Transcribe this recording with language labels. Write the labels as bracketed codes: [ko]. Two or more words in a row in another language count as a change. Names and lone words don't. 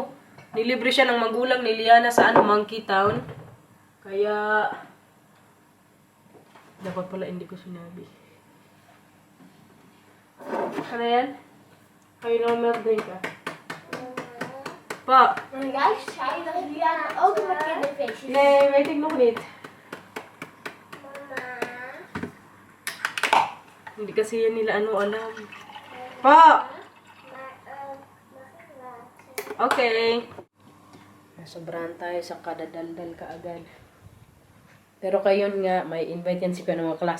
[tl] Nilibre siya ng magulang ni Liana sa Monkey Town. Kaya dapat pala hindi ko sinabi. Ano yan? Kayo na [en] milk drink [tl] ah. Pa! [nl] En guys, zei dat Liana ook een kinderfeestje. Nee, weet ik nog niet. [tl] Hindi kasi yan nila alam. Pa! Okay. Sobrahan tayo sa kadadaldal kaagad. Pero kayo nga, may invite yan si Kuya ng mga klase.